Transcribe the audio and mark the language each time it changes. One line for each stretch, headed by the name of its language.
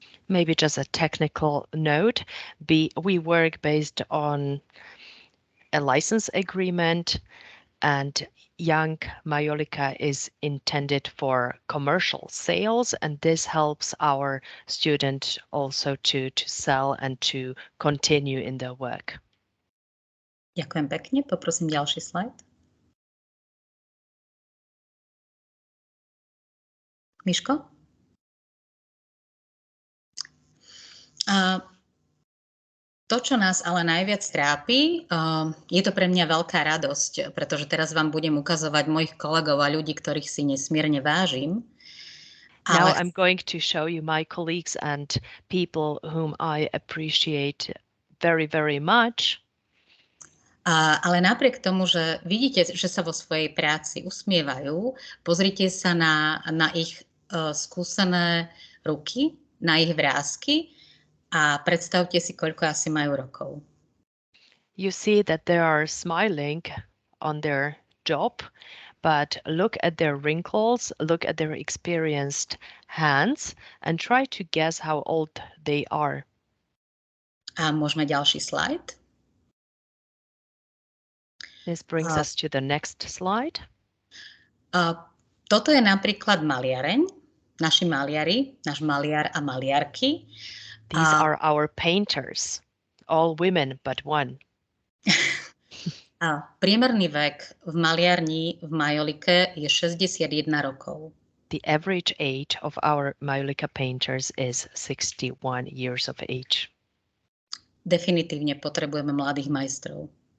English: Maybe just a technical note, we work based on a license agreement and young Majolica is intended for commercial sales and this helps our students also to sell and to continue in their work.
Slovak: Ďakujem pekne, poprosím ďalší slajd. Miško? To, čo nás ale najviac trápi, je to pre mňa veľká radosť, pretože teraz vám budem ukazovať mojich kolegov a ľudí, ktorých si nesmierne vážim.
English: Now I'm going to show you my colleagues and people whom I appreciate very, very much.
Slovak: Ale napriek tomu, že vidíte, že sa vo svojej práci usmievajú, pozrite sa na ich skúsené ruky, na ich vrásky, a predstavte si, koľko asi majú rokov.
English: You see that they are smiling on their job, but look at their wrinkles, look at their experienced hands, and try to guess how old they are.
Slovak: A môžeme ďalší slajd.
English: This brings us to the next slide.
Slovak: Toto je napríklad maliareň, naši maliari, náš maliar a maliarky.
English: These are our painters, all women but one.
Slovak: A priemerný vek v maliarni v Majolike je 61 rokov.
English: The average age of our Majolika painters is 61 years of age.
Slovak: Definitívne potrebujeme mladých majstrov.